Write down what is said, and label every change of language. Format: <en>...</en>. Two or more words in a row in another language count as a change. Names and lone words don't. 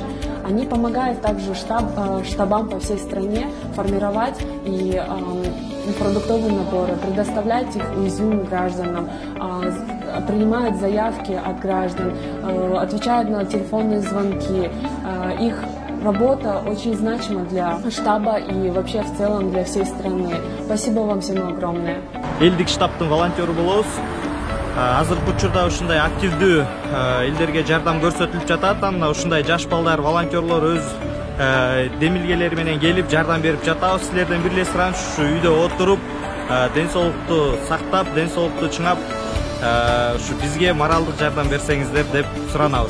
<ru>Они помогают также штабам по всей стране формировать и продуктовые наборы, предоставлять их уязвимым гражданам, принимают заявки от граждан, отвечают на телефонные звонки. Их работа очень значима для штаба и вообще в целом для всей страны. Спасибо вам всем огромное.</ru> <ky>Элдик штабтын волонтеру болобуз. Азыркы учурда ушундай активдүү элдерге жардам көрсөтүлүп жатат. Мына ушундай жаш балдар, волонтерлор өз демилгелери менен келип жардам берип жатабыз. Силерден бир эле сураныч ушу үйдө отуруп, ден соолукту сактап, ден соолукту чыңап, ушу бизге моралдык жардам берсеңиздер деп суранабыз.</ky>